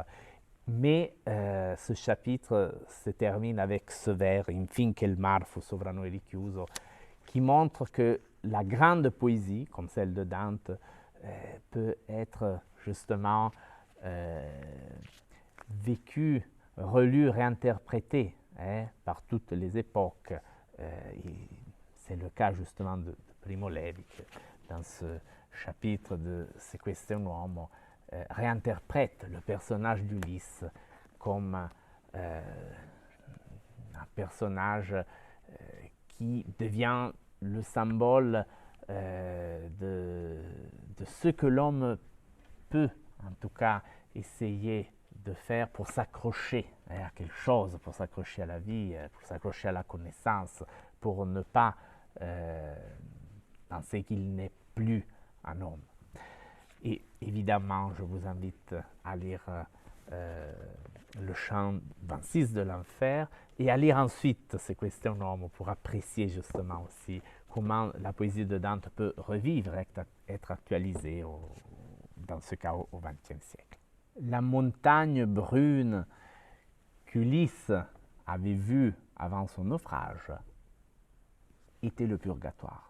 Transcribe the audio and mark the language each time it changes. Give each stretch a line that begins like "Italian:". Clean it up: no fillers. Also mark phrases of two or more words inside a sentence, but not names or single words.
French: Mais ce chapitre se termine avec ce vers,
Italian: Infin che il mar fu sovra noi richiuso,
French: qui montre que la grande poésie, comme celle de Dante, peut être justement vécue, relue, réinterprétée par toutes les époques. C'est le cas justement de Primo Levi, dans ce chapitre de Se questo è un uomo, réinterprète le personnage d'Ulysse comme un personnage qui devient le symbole de ce que l'homme peut, en tout cas, essayer de faire pour s'accrocher à quelque chose, pour s'accrocher à la vie, pour s'accrocher à la connaissance, pour ne pas penser qu'il n'est plus un homme. Et évidemment, je vous invite à lire le chant 26 de l'enfer et à lire ensuite Se questo è un uomo pour apprécier justement aussi comment la poésie de Dante peut revivre, être actualisée dans ce cas au XXe siècle. La montagne brune qu'Ulysse avait vue avant son naufrage était le purgatoire.